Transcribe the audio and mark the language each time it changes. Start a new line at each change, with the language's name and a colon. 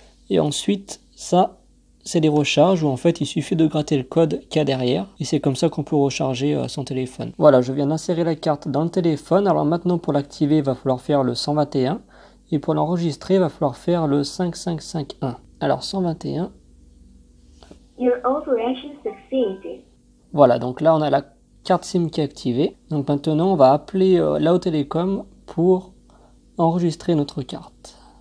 French: Et ensuite, ça, c'est des recharges où en fait il suffit de gratter le code qu'il y a derrière. Et c'est comme ça qu'on peut recharger son téléphone. Voilà, je viens d'insérer la carte dans le téléphone. Alors maintenant, pour l'activer, il va falloir faire le 121. Et pour l'enregistrer, il va falloir faire le 5551. Alors 121.
English: Your operation succeeded.
French: Voilà, donc là on a la carte SIM qui est activée. Donc maintenant on va appeler Lao Telecom pour enregistrer notre carte.